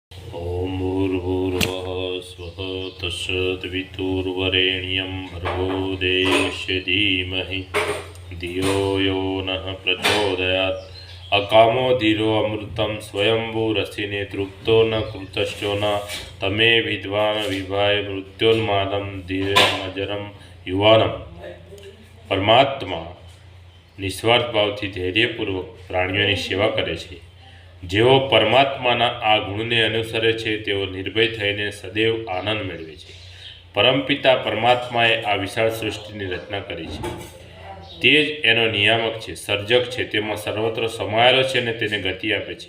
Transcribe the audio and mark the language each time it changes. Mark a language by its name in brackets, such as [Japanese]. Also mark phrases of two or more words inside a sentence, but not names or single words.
[Sanskrit] ॐ भूर्भुवः स्वः तत्सवितुर्वरेण्यं भर्गो देवस्य धीमहि धियो यो नः प्रचोदयात्। अकामो धीरो अमृतं स्वयंभूरसिने तृप्तो न कृतश्चो न तमे विद्वान् विभाय मृत्योन्मादं धीरमजरं युवानम्। [Gujarati] પરમાત્મા નિસ્વાર્થ भावથી ધૈર્યપૂર્વક પ્રાણીઓની સેવા કરે છે। જેઓ પરમાત્માના આ ગુણને અનુસરે છે તેઓ નિર્ભય થઈને સદૈવ આનંદ મેળવે છે। પરમપિતા પરમાત્માએ આ વિશાળ સૃષ્ટિની રચના કરી છે। તે જ એનો નિયામક છે, સર્જક છે, તેમાં સર્વત્ર સમાયેલો છે અને તેને ગતિ આપે છે।